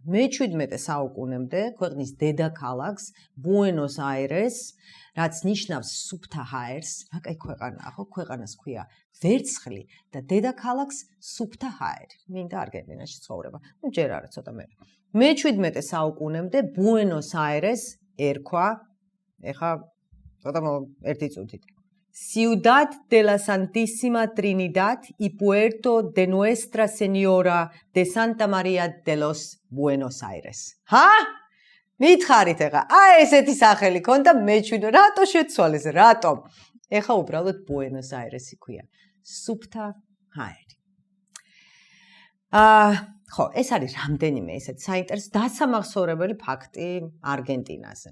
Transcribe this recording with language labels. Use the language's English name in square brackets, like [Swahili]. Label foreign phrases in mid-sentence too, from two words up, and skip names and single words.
[Georgian] მე-17 საუკუნემდე ქვეყნის დედაქალაქს ბუენოს აირეს, რაც ნიშნავს სუფთა ჰაერს, აკაი ქვეყანაა, ხო, ქვეყანას ქვია ვერცხლი და დედაქალაქს სუფთა ჰაერი. მინდა არგენტინაში ცხოვრება. ჯერ არა ცოტა მე. მე-17 საუკუნემდე ბუენოს აირეს ერქვა, ეხა ცოტა ერთი წუთით. [Spanish] Ciudad de la Santísima Trinidad y Puerto de Nuestra Señora de Santa María de los Buenos Aires. [Georgian] მითხარით ეხა, ესეთი სახელი ქონდა მე-17, რატო შეცვალეს, რატომ? ეხა უბრალოდ ბუენოს აირესი ქვია. სუფთა ჰაერი. ხო, ეს არის რამდენიმე ესეთ საინტერესო დასამახსოვრებელი ფაქტი არგენტინაზე.